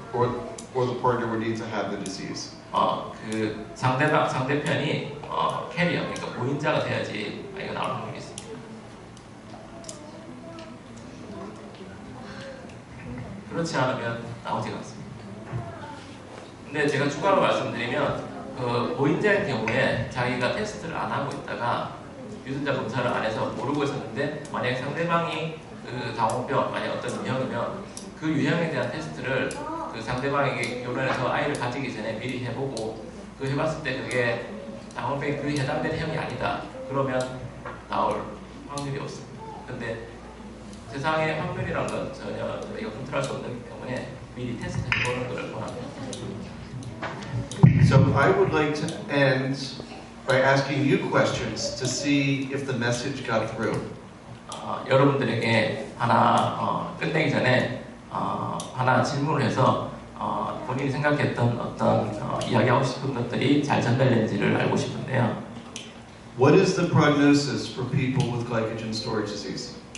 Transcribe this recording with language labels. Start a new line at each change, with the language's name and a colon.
English: or the partner would need to have the disease.
Korean: 그 상대편이 캐리어, 그러니까 보인자가 돼야지 아이가 나올 확률이 있습니다. 그렇지 않으면 나오지가 않습니다. 근데 제가 추가로 말씀드리면 그 보인자의 경우에 자기가 테스트를 안 하고 있다가 유전자 검사를 안 해서 모르고 있었는데 만약에 상대방이 그 다운병, 만약 어떤 유형이면 그 유형에 대한 테스트를 그 상대방에게 결혼해서 아이를 가지기 전에 미리 해보고 그 해봤을 때 그게 다운병이 그 해당되는 형이 아니다. 그러면 나올 확률이 없습니다. 근데 세상의 확률이란 건 전혀 저희가 컨트롤할 수 없는 때문에 미리 테스트 해보는 것을 원합니다.
English: So I would like to end by asking you questions to see if the message got through.
Korean: 여러분들에게 하나 끝내기 전에 하나 질문을 해서 본인이 생각했던 어떤 이야기하고 싶은 것들이 잘 전달된지를 알고 싶은데요.
English: What is the prognosis for people with glycogen storage disease?